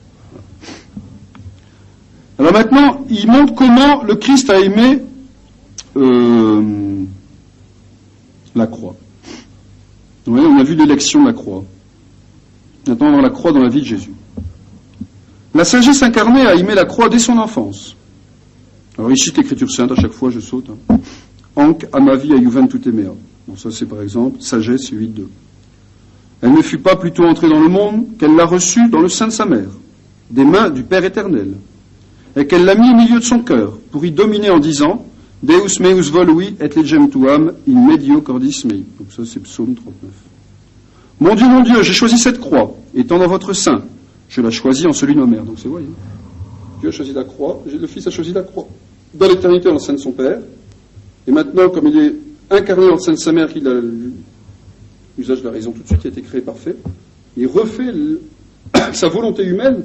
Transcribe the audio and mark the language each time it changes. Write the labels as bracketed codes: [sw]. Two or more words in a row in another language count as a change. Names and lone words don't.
[fr] Alors maintenant, il montre comment le Christ a aimé la croix. Vous voyez, on a vu l'élection de la croix. Maintenant, on va voir la croix dans la vie de Jésus. La sagesse incarnée a aimé la croix dès son enfance. Alors il cite l'écriture sainte, à chaque fois je saute. [la] Anc amavi aiuventutemea mea. [fr] Bon, ça c'est par exemple Sagesse 8.2. Elle ne fut pas plutôt entrée dans le monde qu'elle l'a reçue dans le sein de sa mère, des mains du Père éternel, et qu'elle l'a mis au milieu de son cœur, pour y dominer en disant [la] Deus meus volui et legem tuam in medio cordis mei. [fr] Donc ça c'est Psaume 39. Mon Dieu, j'ai choisi cette croix, étant dans votre sein. Je la choisis en celui de ma mère. Donc c'est voyez. Dieu a choisi la croix, le Fils a choisi la croix. Dans l'éternité, dans le sein de son Père. Et maintenant, comme il est incarné dans le sein de sa mère, qu'il a l'usage de la raison tout de suite, il a été créé parfait, il refait sa volonté humaine.